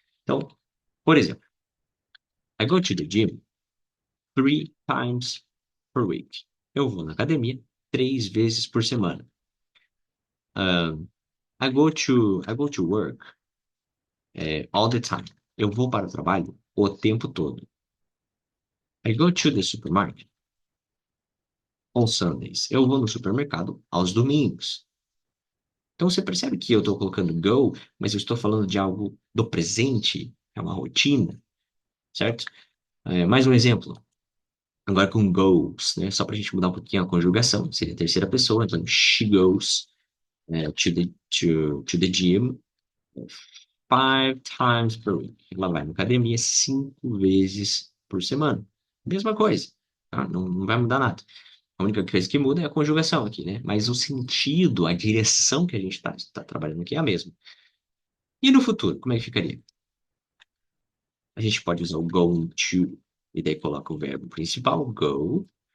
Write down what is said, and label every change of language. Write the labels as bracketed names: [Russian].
[English] Então, por exemplo, I go to the gym 3 times per week. [Portuguese] Eu vou na academia 3 vezes por semana. [English] I go to work all the time. [Portuguese] Eu vou para o trabalho o tempo todo. [English] I go to the supermarket on Sundays. [Portuguese] Eu vou no supermercado aos domingos. Então você percebe que eu estou colocando go, mas eu estou falando de algo do presente, é uma rotina, certo? Mais um exemplo. Agora com goes, né? Só para a gente mudar um pouquinho a conjugação, seria a terceira pessoa. [English] Então, she goes to the gym 5 times per week. [Portuguese] Ela vai na academia 5 vezes por semana. Mesma coisa, tá? Não vai mudar nada. A única coisa que muda é a conjugação aqui, né? Mas o sentido, a direção que a gente está trabalhando aqui é a mesma. E no futuro, como é que ficaria? A gente pode usar o going to, e daí coloca o verbo principal, go.